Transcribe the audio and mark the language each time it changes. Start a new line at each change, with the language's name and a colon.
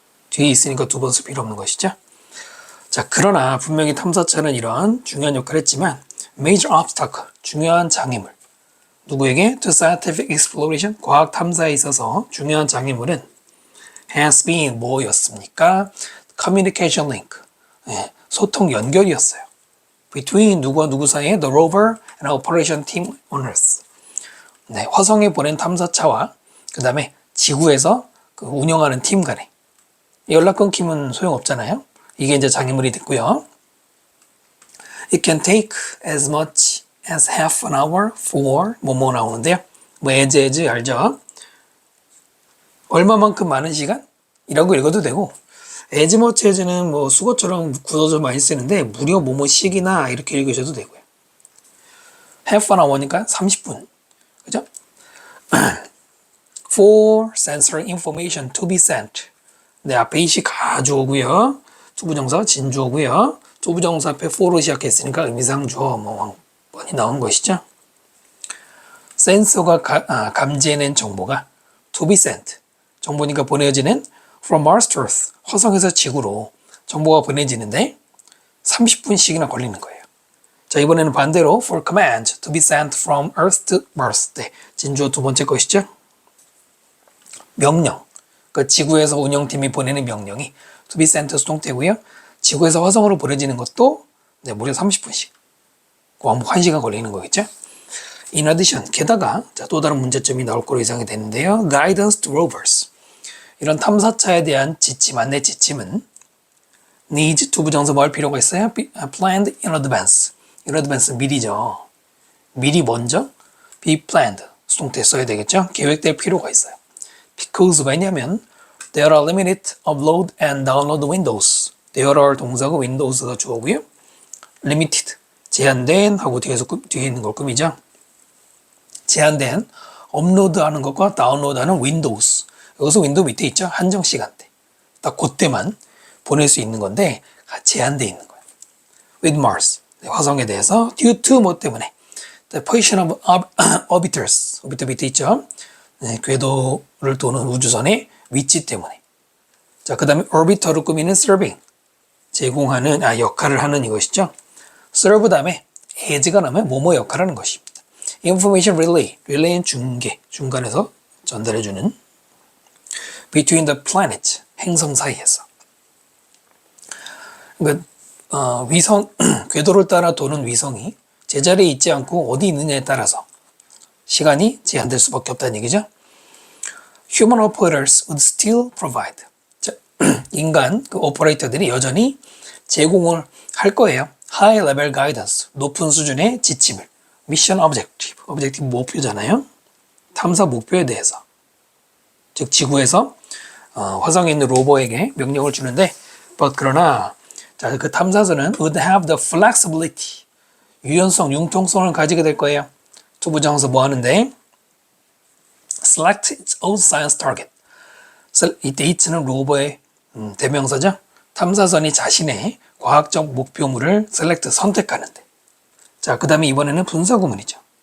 Korean: 뒤에 있으니까 두 번 쓸 필요 없는 것이죠. 자, 그러나 분명히 탐사차는 이러한 중요한 역할을 했지만
English: major obstacle,
Korean: 중요한 장애물 누구에게?
English: To scientific exploration,
Korean: 과학 탐사에 있어서 중요한 장애물은
English: has been
Korean: 뭐였습니까?
English: Communication link,
Korean: 소통 연결이었어요.
English: Between
Korean: 누구와 누구 사이에
English: the rover and operation team on Earth.
Korean: 네, 화성에 보낸 탐사차와 그 다음에 지구에서 그 운영하는 팀 간에 연락 끊기면 소용없잖아요. 이게 이제 장애물이 됐고요.
English: It can take as much as half an hour for
Korean: 뭐뭐 나오는데요. 뭐 as 알죠? 얼마만큼 많은 시간? 이라고 읽어도 되고
English: as much as
Korean: 는 뭐 수거처럼 굳어져 많이 쓰는데 무려 뭐뭐씩이나 이렇게 읽으셔도 되고요.
English: half an hour
Korean: 니까 30분. 그죠?
English: For sensory information to be sent.
Korean: 네, 앞에 이시 가주어고요. 투부정사 진주어고요. 투부정사 앞에 for로 시작했으니까 의미상 주어 뭐 뻔히 나온 것이죠. 센서가 감지해낸 정보가
English: to be sent.
Korean: 정보니까 보내지는
English: from Mars to Earth.
Korean: 화성에서 지구로 정보가 보내지는데 30분씩이나 걸리는 거예요. 자, 이번에는 반대로
English: for command to be sent from Earth to Mars.
Korean: 네, 진주어 두 번째 것이죠. 명령. 그 지구에서 운영팀이 보내는 명령이
English: to be sent
Korean: 수동태고요. 지구에서 화성으로 보내지는 것도 네, 무려 30분씩. 왕복 1시간 걸리는 거겠죠.
English: In addition,
Korean: 게다가 자, 또 다른 문제점이 나올 거로 예상이 되는데요.
English: Guidance to rovers.
Korean: 이런 탐사차에 대한 지침, 안내 지침은
English: needs to
Korean: 부정사 뭐 할 필요가 있어요?
English: Planned in advance. In advance
Korean: 미리죠. 미리 먼저
English: be planned.
Korean: 수동태 써야 되겠죠. 계획될 필요가 있어요.
English: Because
Korean: 왜냐면
English: there are limited upload and download windows.
Korean: There are 동사고 windows가 주어고요. Limited 제한된 하고 뒤에 있는 걸 꾸미죠. 제한된 업로드하는 것과 다운로드하는 윈도우스. 여기서 윈도우 밑에 있죠. 한정 시간대. 딱 그때만 보낼 수 있는 건데 제한되어 있는 거예요.
English: With Mars.
Korean: 화성에 대해서
English: due to
Korean: 뭐 때문에
English: the position of orbiters.
Korean: 오비터 밑에 있죠. 네, 궤도를 도는 우주선의 위치 때문에. 자, 그 다음에 orbiter를 꾸미는 serving. 제공하는, 역할을 하는 이것이죠. serve 다음에 as가 나오면 뭐뭐 역할을 하는 것입니다.
English: information relay.
Korean: relay는 중계. 중간에서 전달해주는
English: between the planet.
Korean: 행성 사이에서. 그러니까, 위성, 궤도를 따라 도는 위성이 제자리에 있지 않고 어디 있느냐에 따라서 시간이 제한될 수밖에 없다는 얘기죠.
English: Human operators would still provide.
Korean: 자, 인간 그 오퍼레이터들이 여전히 제공을 할 거예요.
English: High level guidance.
Korean: 높은 수준의 지침을.
English: Mission objective.
Korean: objective 목표잖아요. 탐사 목표에 대해서. 즉 지구에서 화성에 있는 로버에게 명령을 주는데 but 그러나 자, 그 탐사선은
English: would have the flexibility.
Korean: 유연성, 융통성을 가지게 될 거예요. 투부정사 뭐 하는데?
English: select its own science target.
Korean: 이때 it는 로버의 대명사죠. 탐사선이 자신의 과학적 목표물을 select, 선택하는데. 자, 그 다음에 이번에는 분사구문이죠.